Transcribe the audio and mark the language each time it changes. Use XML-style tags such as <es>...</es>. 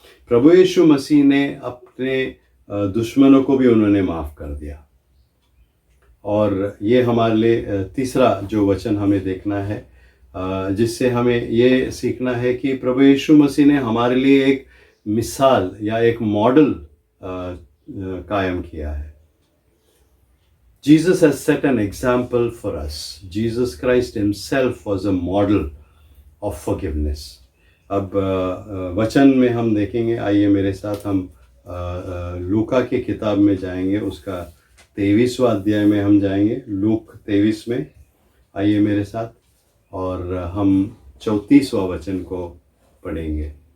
<hi>प्रभु यीशु मसीह ने अपने दुश्मनों को भी उन्होंने माफ़ कर दिया। और ये हमारे लिए तीसरा जो वचन हमें देखना है, जिससे हमें ये सीखना है कि प्रभु यीशु मसीह ने हमारे लिए एक मिसाल या एक मॉडल कायम किया है।</hi> <en>Jesus has set an example for us. Jesus Christ himself was a model of forgiveness.</en> <hi>अब वचन में हम देखेंगे, आइए मेरे साथ हम लूका की किताब में जाएंगे, उसका 23वां अध्याय में हम जाएंगे। लूक 23 में आइए मेरे साथ, और हम 34वां वचन को पढ़ेंगे।</hi>